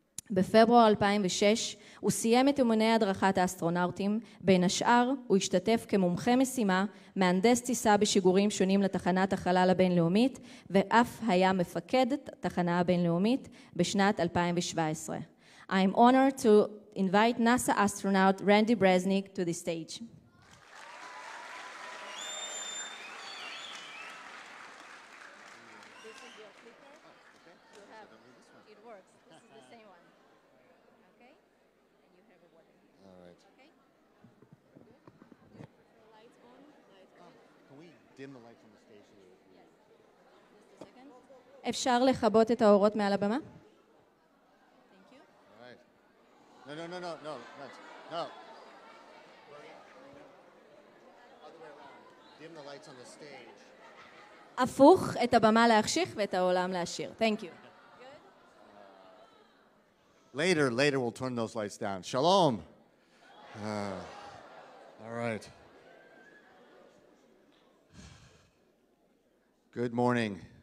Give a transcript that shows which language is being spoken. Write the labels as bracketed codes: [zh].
[he] בפברואר 2006 הוא סיים את אימוני הדרכת האסטרונאוטים, בין השאר הוא השתתף כמומחה משימה, מהנדס טיסה בשיגורים שונים לתחנת החלל הבינלאומית, ואף היה מפקד התחנה הבינלאומית בשנת 2017. [en] I'm honored to invite NASA astronaut Randy Breznik to the stage. This is your clicker. You have, it works. This is the same one. Okay? And you have a water. All right. Okay? Good? Lights on? Lights on. Can we dim the lights on the stage? Yes. Just a second. [he] אפשר לכבות את האורות מעל הבמה? [en] No. No. No. Other way around. Dim the lights on the stage. [he] הפוך, את הבמה להחשיך ואת העולם להשאיר. [en] Thank you. Good? Later, we'll turn those lights down. Shalom. All right. Good morning.